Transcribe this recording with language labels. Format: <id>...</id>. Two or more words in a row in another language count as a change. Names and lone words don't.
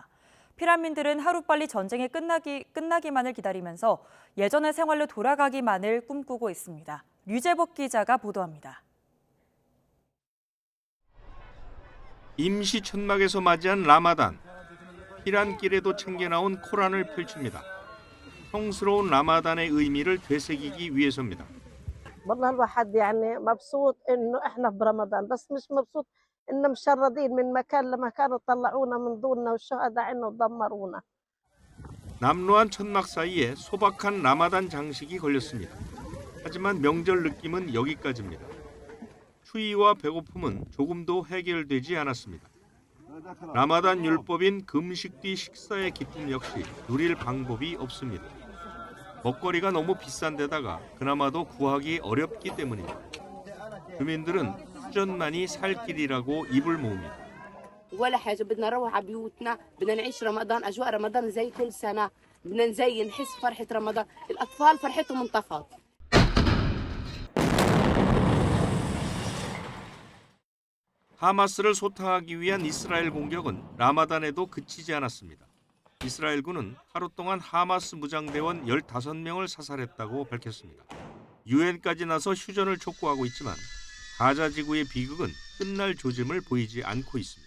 <ko>피난민들은 하루빨리 전쟁이 끝나기만을 기다리면서 예전의 생활로 돌아가기만을 꿈꾸고 있습니다. 류재복 기자가 보도합니다. 임시 천막에서 맞이한 라마단. 피난길에도 챙겨나온 코란을 펼칩니다. 성스러운 라마단의 의미를 되새기기 위해서입니다.</ko> <ar>والله الواحد يعني مبسوط انه احنا برمضان بس مش مبسوط ان مشردين من مكان لمكان وطلعونا من دوننا والشهداء عنا ودمرونا.</ar> <ko>남루한 천막 사이에 소박한 라마단 장식이 걸렸습니다. 하지만 명절 느낌은 여기까지입니다. 추위와 배고픔은 조금도 해결되지 않았습니다. 라마단 율법인 금식 뒤 식사의 기쁨 역시 누릴 방법이 없습니다. 먹거리가 너무 비싼 데다가 그나마도 구하기 어렵기 때문입니다. 주민들은 수전만이 살 길이라고 입을 모읍니다.</ko> <ar>ولا حاجة. بدنا نروح على بيوتنا، بدنا نعيش رمضان أجواء رمضان زي كل سنة، بدنا نزين نحس فرحة رمضان. الأطفال فرحتهم انطفت.</ar> <ko>하마스를 소탕하기 위한 이스라엘 공격은 라마단에도 그치지 않았습니다. 이스라엘군은 하루 동안 하마스 무장대원 15명을 사살했다고 밝혔습니다. 유엔까지 나서 휴전을 촉구하고 있지만 가자 지구의 비극은 끝날 조짐을 보이지 않고 있습니다.</ko>